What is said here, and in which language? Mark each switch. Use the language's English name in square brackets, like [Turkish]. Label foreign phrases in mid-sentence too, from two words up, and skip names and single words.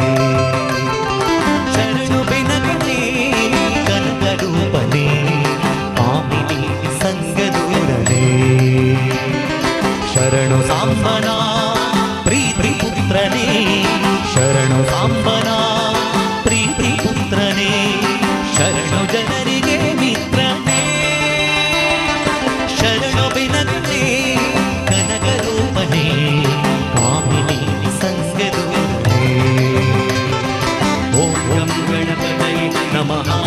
[Kannada] ಶರಣು ಬಿನಗನೆ ಕನಕರೂಪಣೆ ಕಾಮಿನಿ ಸಂಗದೂರನೆ ಶರಣು ಸಾಂಬನ ಪ್ರೀತಿಪುತ್ರನೆ ಶರಣು ಸಾಂಬನ ಶರಣು ಜನರಿಗೆ ಮಿತ್ರನೇ ಶರಣು ಬಿನಗನೆ ಕನಕ ರೂಪನೇ ಕಾಮಿನಿ ಸಂಗದೂರನೇ [Sanskrit] ಓಂ ಗಂ ಗಣಪತಯೇ ನಮಃ